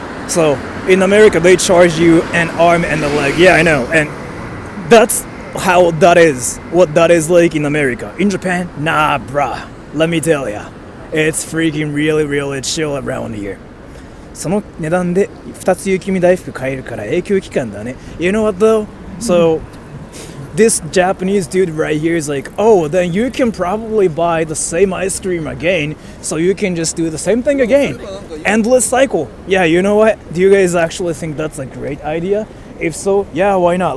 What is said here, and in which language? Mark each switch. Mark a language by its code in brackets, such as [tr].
[en] So in America they charge you an arm and a leg. Yeah, I know, and that's how that is, what that is like in America. In Japan, nah bruh, let me tell ya, it's freaking really chill around here. [ja] その値段で2つ雪見大福買えるから永久期間だね. [en] You know what though? So this Japanese dude right here is like, oh, then you can probably buy the same ice cream again, so you can just do the same thing again. Endless cycle. Yeah, you know what? Do you guys actually think that's a great idea? If so, yeah, why not?